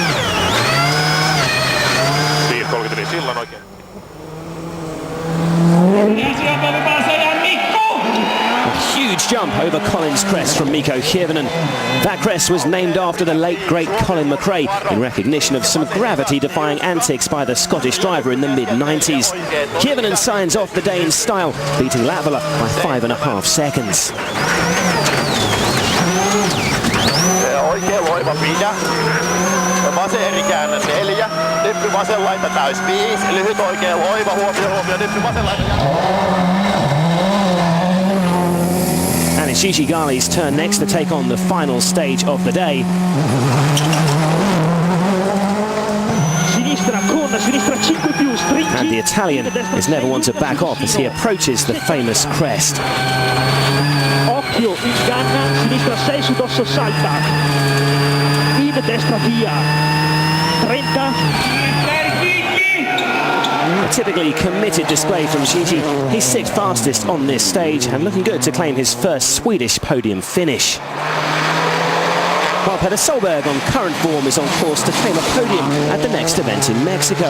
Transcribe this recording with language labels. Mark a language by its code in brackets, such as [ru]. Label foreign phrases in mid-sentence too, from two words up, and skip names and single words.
[en] A huge jump over Colin's crest from Mikko Hirvonen. That crest was named after the late great Colin McRae in recognition of some gravity-defying antics by the Scottish driver in the mid-90s. Hirvonen signs off the day in style, beating Latvala by 5.5 seconds. [fi] Oikein loiva pidä. Vasen eri käännä 4. Nyppy vasen laita täys 5. Lyhyt oikein loiva. Huomio. Nyppy vasen laita. [en] And it's Gigi Ghali's turn next to take on the final stage of the day. And the Italian is never one to back off as he approaches the famous crest. [it] Occhio, inganna, sinistra 6 su dosso salta. In destra via. 30. [en] A typically committed display from Gigi. He's 6th fastest on this stage and looking good to claim his first Swedish podium finish. While Peter Solberg on current form is on course to claim a podium at the next event in Mexico.